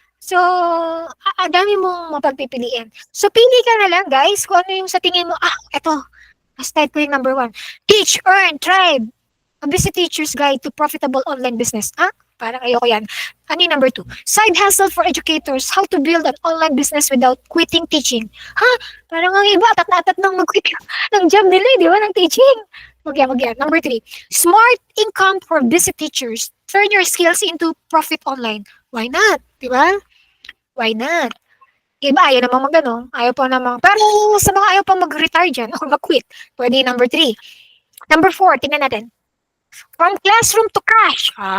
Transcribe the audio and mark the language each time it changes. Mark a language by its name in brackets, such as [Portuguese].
[Filipino] So, dami mong mapagpipiliin. So, pili ka na lang, guys, kung ano yung sa tingin mo, eto, mas type ko yung number 1. [English] Teach, earn, thrive. A busy teacher's guide to profitable online business. [Filipino] Parang ayoko yan. Ano yung number 2? [English] Side hustle for educators. How to build an online business without quitting teaching. [Filipino] Parang ang iba, atat na atat nang mag-quit ng job nila, di ba, ng teaching. Wag yan. Number 3. [English] Smart income for busy teachers. Turn your skills into profit online. Why not? [Filipino] Di ba? Why not? Iba, ayaw namang mag-ano. Ayaw pa namang. Pero sa mga ayaw pang mag-retire dyan o mag-quit, pwede number 3. [English] Number 4, [Filipino] tingnan natin. [English] From classroom to cash.